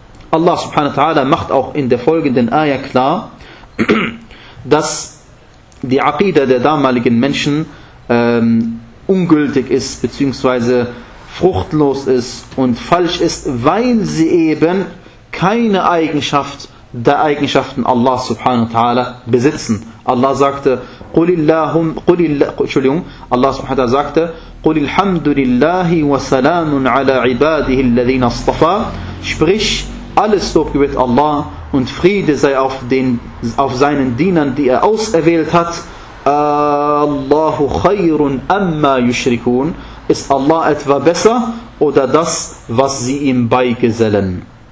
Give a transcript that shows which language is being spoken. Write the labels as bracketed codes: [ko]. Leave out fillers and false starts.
[de] Allah subhanahu wa ta'ala macht auch in der folgenden Ayah klar, dass die Aqida der damaligen Menschen ungültig ist, beziehungsweise fruchtlos ist und falsch ist, weil sie eben keine Eigenschaft der Eigenschaften Allah subhanahu wa ta'ala besitzen. Allah sagte, Allah subhanahu wa ta'ala sagte, [ar] قُلِ الْحَمْدُ لِلَّهِ وَسَلَامٌ عَلَىٰ عِبَادِهِ الَّذِينَ اصْطَفَىٰ. [de] Sprich, alles Lobgebet Allah und Friede sei auf den, auf seinen Dienern, die er auserwählt hat. [ar] Allahu khayrun amma yushrikun. [de] Ist Allah etwa besser oder das, was sie ihm beigesellen?